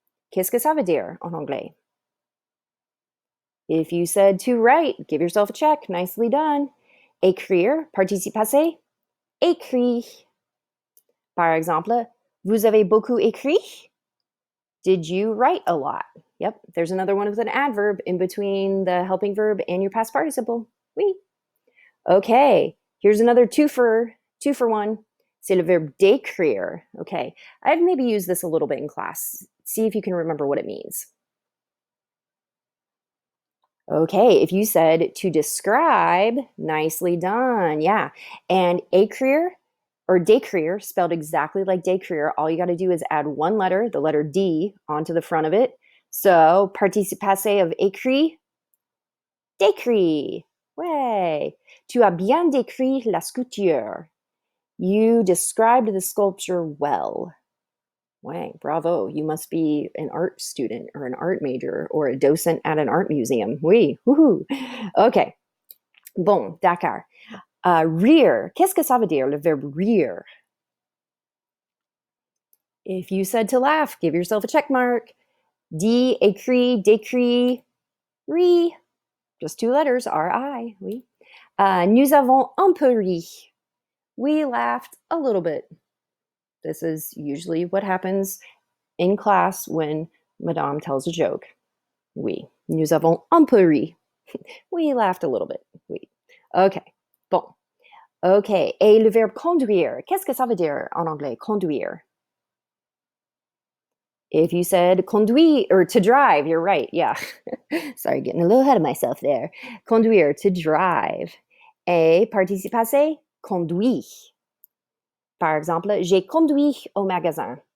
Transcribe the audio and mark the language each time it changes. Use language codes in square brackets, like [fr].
[fr] Qu'est-ce que ça veut dire en anglais? [en] If you said to write, give yourself a check. Nicely done. [fr] Écrire, participe passé, écrit. Par exemple, vous avez beaucoup écrit? [en] Did you write a lot? Yep, there's another one with an adverb in between the helping verb and your past participle. Oui. Okay, here's another 2-for-1. [fr] C'est le verbe d'écrire. [en] Okay, I've maybe used this a little bit in class. See if you can remember what it means. Okay, if you said to describe, nicely done. Yeah, and écrire or décrire, spelled exactly like décrire. All you got to do is add one letter, the letter D, onto the front of it. So, participe passé of écrit, décrit. Ouais. [fr] Tu as bien décrit la sculpture. [en] You described the sculpture well. Ouais, bravo. You must be an art student or an art major or a docent at an art museum. [fr] Oui, woohoo. OK. Bon, d'accord. Rire. Qu'est-ce que ça veut dire, le verbe rire? [en] If you said to laugh, give yourself a check mark. [fr] Dit, écrit, décrit, ri. [en] Just 2 letters, [fr] R-I, oui. Nous avons un peu ri. [en] We laughed a little bit. This is usually what happens in class when Madame tells a joke. [fr] Oui. Nous avons un peu ri. [en] We laughed a little bit. [fr] Oui. OK. Bon. OK. Et le verbe conduire. Qu'est-ce que ça veut dire en anglais, conduire? [en] If you said conduire or to drive, you're right. Yeah. Sorry, getting a little ahead of myself there. Conduire, to drive. [fr] Et participe passé, conduit. Par exemple, j'ai conduit au magasin.